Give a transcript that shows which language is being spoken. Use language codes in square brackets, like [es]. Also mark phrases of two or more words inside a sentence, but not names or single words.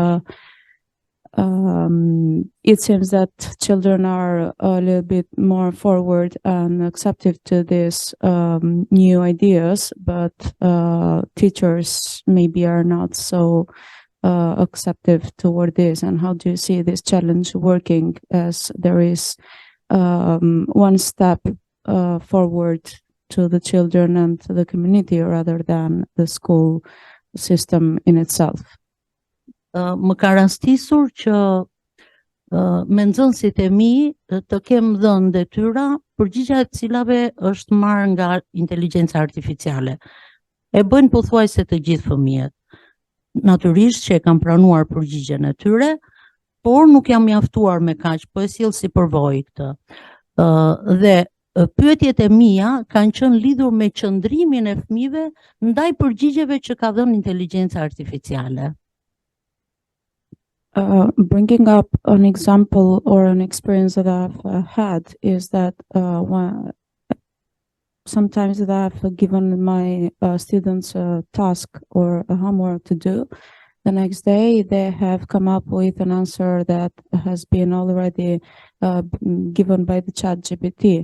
[en] it seems that children are a little bit more forward and accepting to these new ideas, but teachers maybe are not so acceptive toward this. And how do you see this challenge working, as there is one step forward to the children and to the community rather than the school system in itself? [sq] Më ka rastisur që me nxënësit e mi të kem dhënë detyra, përgjigja e cilave është marrë nga inteligjenca artificiale. E bëjnë pothuajse të gjithë fëmijët. Natyrisht që e kam pranuar përgjigjen e tyre, por nuk jam mjaftuar me kaq, po e sjell si përvojë këtë. Dhe pyetjet e mia kanë qenë lidhur me qëndrimin e fëmijëve ndaj përgjigjeve që ka dhënë inteligjenca artificiale. [en] Bringing up an example or an experience that I've had is that sometimes that I've given my students a task or a homework to do. The next day they have come up with an answer that has been already given by the ChatGPT.